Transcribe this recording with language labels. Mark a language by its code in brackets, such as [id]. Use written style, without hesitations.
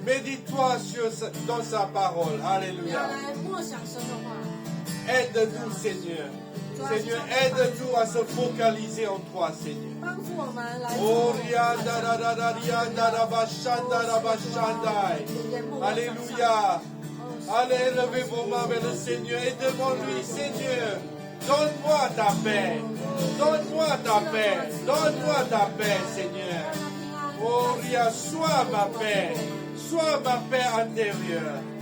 [fr] Médite-toi dans sa parole. [zh] 要 [fr] Alléluia. [zh] 来默想神的话。 [fr] Aide-nous, Seigneur. Seigneur, aide-nous à se focaliser en toi, Seigneur. [zh] 帮助我们来 Oh, rianda, da, da, da, rianda, da, bashanda, da, bashandai. [fr] Alléluia. Allez, levez vos mains vers le Seigneur et demande-lui, Seigneur, donne-moi ta paix. Donne-moi ta paix. Donne-moi ta paix, Seigneur. Oh, ria, sois ma paix. Sois ma paix intérieure.